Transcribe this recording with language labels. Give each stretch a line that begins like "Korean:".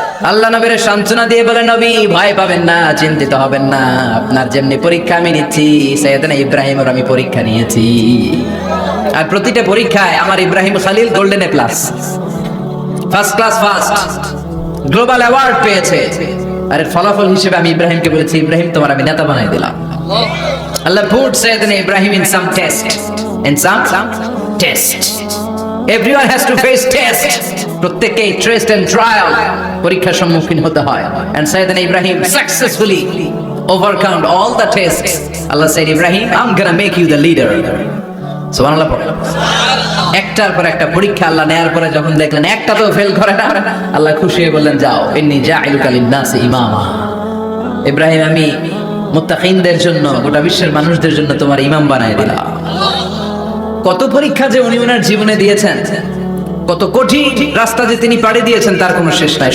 Bangla: আল্লাহ নবীর সান্ত্বনা দিয়ে বলে, নবী ভয় পাবেন না, চিন্তিত হবেন না, আপনার যেমনি পরীক্ষা আমি নিচ্ছি, সাইয়েদনা ইব্রাহিমের আমি পরীক্ষা নিয়েছি। আর প্রতিটা পরীক্ষায় আমার Ibrahim Khalil
English: golden A plus, first class first, global award
Bangla: পেয়েছে। আর এর ফলাফল হিসেবে আমি ইব্রাহিমকে বলেছি, ইব্রাহিম তোমার আমি নেতা বানাই দিলাম।
English: Allah put Sayyidina Ibrahim in some test. In some test. Everyone has to face test.
Bangla: প্রত্যেককে
English: test and trial
Bangla: পরীক্ষার সম্মুখীন হতে হয়।
English: And Sayyidina Ibrahim successfully overcome all the tests. Allah said, Ibrahim, I'm gonna make you the leader.
Bangla: সুবহানাল্লাহ পড়ে। একটার পর একটা পরীক্ষা আল্লাহ নেয়ার পরে যখন দেখলেন একটা তো ফেল করে না, আল্লাহ খুশি হয়ে বললেন, যাও,
Arabic: ইন্নী জাইলুকা লিন-নাসি ইমামা।
Bangla: ইব্রাহিম, আমি মুত্তাকিনদের জন্য, গোটা বিশ্বের মানুষদের জন্য তোমার ইমাম বানায় দিলাম। কত পরীক্ষা যে উনি ওনার জীবনে দিয়েছেন, কত কঠিন রাস্তা যে তিনি পাড়ি দিয়েছেন, তার কোনো শেষ নাই।